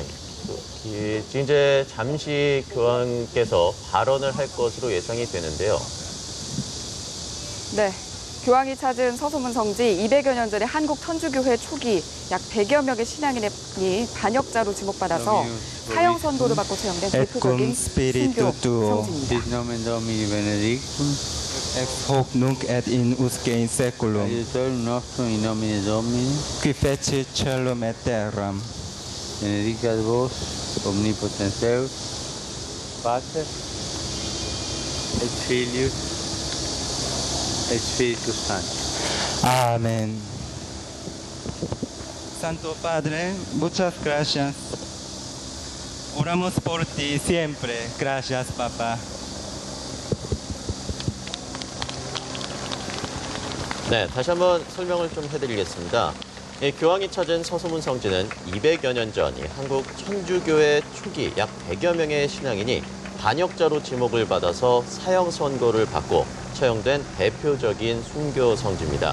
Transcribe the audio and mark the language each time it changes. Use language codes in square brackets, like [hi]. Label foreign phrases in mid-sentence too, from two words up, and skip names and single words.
[ko] 이제 잠시 교황께서 발언을 할 것으로 예상이 되는데요. 네, 교황이 찾은 서소문 성지 200여 년 전에 한국 천주교회 초기 약 100여 명의 신앙인이 반역자로 지목받아서 사형 선고를 받고 처형된 대표적인 순교 성지입니다. [la] Ex hoc nunc et in usque in seculum, Aiutorium nostrum in nomine Domini, qui fecit caelum et terram, benedicat vos, omnipotens Deus, Pater, et Filius, et Spiritus Sanctus. Amen. [es] Santo Padre, muchas gracias. Oramos por ti siempre. Gracias, Papa. [ko] 네, 다시 한번 설명을 좀 해드리겠습니다. 교황이 찾은 서소문 성지는 200여 년 전 한국 천주교회 초기 약 100여 명의 신앙인이 반역자로 지목을 받아서 사형 선고를 받고 처형된 대표적인 순교 성지입니다.